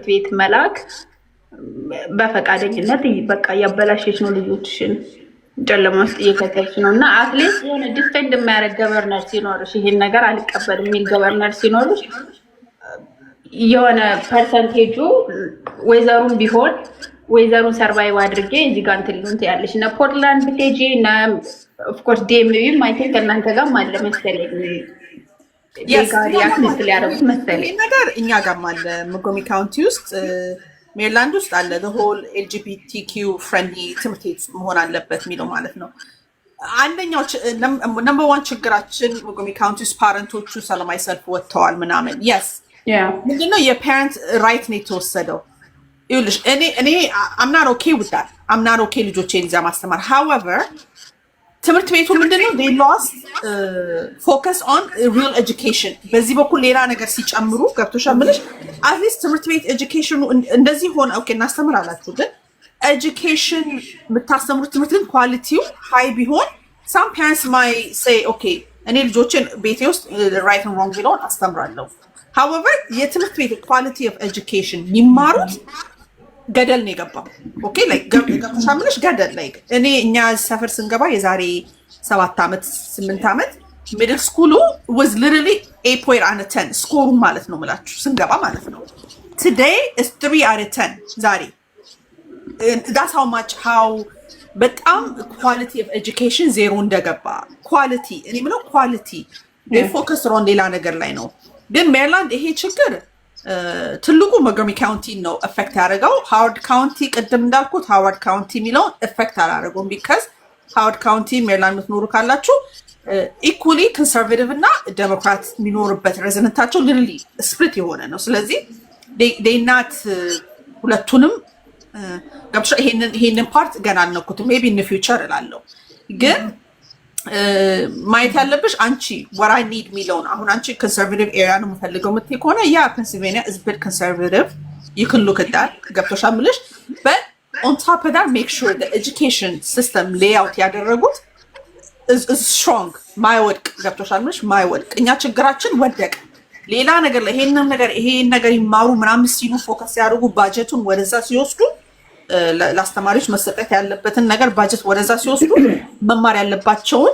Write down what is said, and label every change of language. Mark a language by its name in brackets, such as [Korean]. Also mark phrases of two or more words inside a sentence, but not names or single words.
[Amharic] ቤት መላክ በፈቃደኝነት በቃ ያበላሽሽ ነው ልጆችሽን ጨለማ ውስጥ እየከተች ነው እና አትሊስት የሆነ ዲፌንድ የሚያደርግ ገቨርነር ሲኖርሽ ይሄን ነገር አልቀበል የሚል ገቨርነር ሲኖርሽ የሆነ ፐርሰንቴጁ ዌዘሩን ቢሆን ዌዘሩን ሰርቫይቭ አድርጌ እዚህ ጋር እንትን ያለሽ እና ፖርትላንድ ብትሄጂ እና [English] of course [Amharic] ዲኤምቪም [English] I think [Amharic] እናንተ ጋር አለ መሰለኝ ነገር እኛ ጋርም አለ ሞንጎመሪ ካውንቲ ውስጥ ሜሪላንድ ውስጥ አለ [English] the whole LGBTQ friendly [Amharic] ትምህርት ቤት መሆን አለበት የሚለው ማለት ነው አንደኛው ነምበር 1 ችግራችን ሞንጎመሪ ካውንቲ ውስጥ ፓረንቶቹ ሰላማዊ ሰልፍ ወጥተዋል ምናምን yes ምንድነው የፓረንት ራይት ነው የተወሰደው ይኸውልሽ እኔ [English] I'm not okay with that I'm not okay [Amharic] ልጆቼን ይዛ ማስተማር however ትምህርት ቤቱ ምንድነው [English] they lost focus on real education [Amharic] በዚህ በኩል ሌላ ነገር ሲጨምሩ ገብቶሻል ምንሽ [English] at least [Amharic] ትምህርት ቤት education እንደዚህ ሆነ ኦኬ እናስተምራላችሁ ግን education የምታስተምሩት ትምህርት ግን ኳሊቲው ሃይ ቢሆን [English] some parents might say okay [Amharic] እኔ ልጆችን ቤቴ ውስጥ [English] right and wrong [Amharic] ቢለውን አስተምራለሁ however የትምህርት ቤት [English] quality of education [Amharic] የሚማሩት ገደል ነው የገባው [English] okay like [Amharic] ገብቶሻል ምንሽ ገደል ላይክ እኛ ሰፈር ስንገባ የዛሬ 7 ዓመት 8 ዓመት ሚድል ስኩሉ [English] was literally 8 out of 10 [Amharic] ስኮሩ ማለት ነው ማለት ስንገባ ማለት ነው [English] today is 3 out of 10 [Amharic] ዛሬ [English] that's how [Amharic] በጣም [English] quality of education [Amharic] ዜሮ እንደገባ quality እኔ ምለው quality [English] they focus on [Amharic] ሌላ ነገር ላይ ነው ግን ሜሪላንድ ይሄ ችግር ትልቁ ሞንጎመሪ ካውንቲ ነው አፌክት ያደረገው ሃዋርድ ካውንቲ ቅድም እንዳልኩት ሃዋርድ ካውንቲ የሚለውን አፌክት አላደረገውም because ሃዋርድ ካውንቲ ሜሪላንድ የምትኖሩ ካላችሁ [English] equally conservative [Amharic] እና ዴሞክራት የሚኖርበት ሬዚደንታቸው ሊትራሊ ስፕሊት የሆነ ነው ስለዚህ [English] they not [Amharic] ሁለቱንም ገብቶሻ ይሄንን ፓርት ገና አልነኩትም [English] maybe in the future [Amharic] እላለሁ ግን ማየት ያለብሽ አንቺ [English] what I need [Amharic] የሚለውን አሁን አንቺ [English] conservative area [Amharic] ነው የምፈልገው የምትይ ከሆነ ያ [English] Pennsylvania is bit conservative you can look at that [Amharic] ገብቶሻል ምልሽ [English] but on top of that make sure the education system [Amharic] layout ያደረጉት ስትሮንግ ማይወድቅ ገብቶሻል ምንሽ ማይወድቅ እኛ ችግራችን ወደቀ ሌላ ነገር ላይ ይሄን ነገር ይማሩ ምናምን ሲሉ ፎከስ ያደርጉ ባጀቱን ወደዛ ሲወስዱ ለአስተማሪዎች መሰጠት ያለበትን ነገር ባጀት ወደዛ ሲወስዱ መማር ያለባቸውን